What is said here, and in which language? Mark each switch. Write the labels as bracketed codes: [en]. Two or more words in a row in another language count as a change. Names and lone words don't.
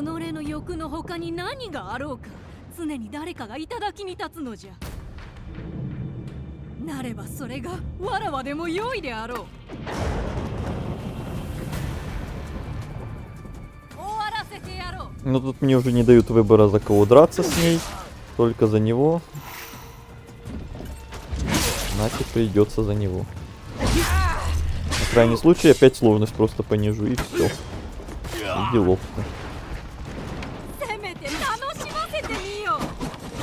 [ja] 己の欲の他に何があろうか、常に誰かが頂に立つのじゃ。なればそれがわらわでも良いであろう。終わらせてやろう。 [ru] Но тут мне уже не дают выбора, за кого драться с ней. Только за него. Значит, придется за него. На крайний случай опять сложность просто понижу и все. И делов-то. [ja] せめて楽しませてみよう。